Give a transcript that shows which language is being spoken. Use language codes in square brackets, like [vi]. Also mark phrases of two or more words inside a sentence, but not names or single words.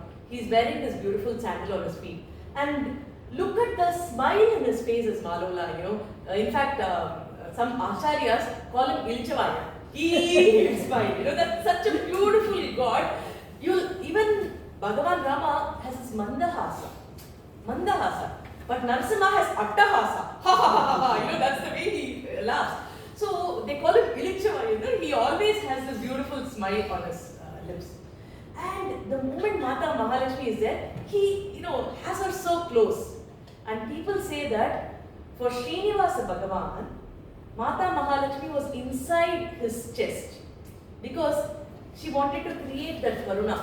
[en] He is wearing this beautiful sandal on his feet. And look at the smile in his face is Ma-Lola, you know. In fact, some acharyas call him Ilchavaya. He smile. You know, that's such a beautiful God. Even Bhagavan Rama has his Mandahasa. But Narasimha has Attahasa. Ha ha ha ha. You know, that's the way he laughs. So they call him Ilichavaya. You know, he always has this beautiful smile on his lips. And the moment Mata Mahalakshmi is there, he, you know, has her so close. And people say that for Srinivasa Bhagavan, Mata Mahalakshmi was inside his chest because she wanted to create that karuna.